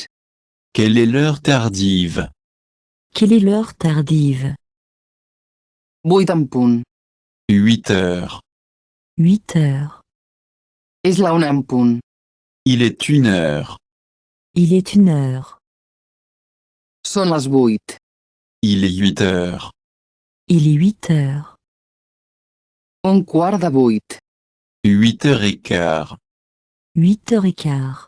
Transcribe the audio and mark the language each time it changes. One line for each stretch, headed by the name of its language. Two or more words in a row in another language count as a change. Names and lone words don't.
French: Quelle est l'heure tardive? Quelle est l'heure tardive?
Catalan: 8 en punt.
French: 8 heures. 8 heures.
Catalan: És la 1 en punt.
French: Il est 1 heure. Il est 1 heure.
Catalan: Són les 8.
French: Il est 8 heures. Il est 8 heures.
Catalan: Un quart de 8.
French: 8 heures et quart. 8 heures et quart.